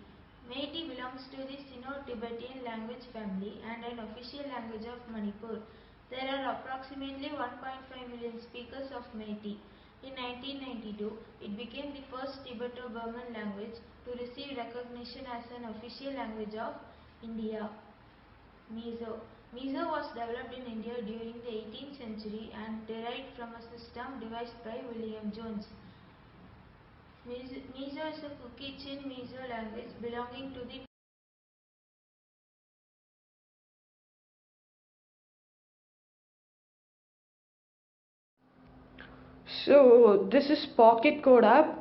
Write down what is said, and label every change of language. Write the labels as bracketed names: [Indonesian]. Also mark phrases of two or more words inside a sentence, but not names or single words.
[English] Meitei belongs to the Sino-Tibetan language family and an official language of Manipur. There are approximately 1.5 million speakers of Meitei. In 1992, it became the first Tibeto-Burman language to receive recognition as an official language of India. Mizo. Mizo was developed in India during the 18th century and derived from a system devised by William Jones. Mizo is a Kuki-Chin Mizo language belonging to the So this is Pocket Code app.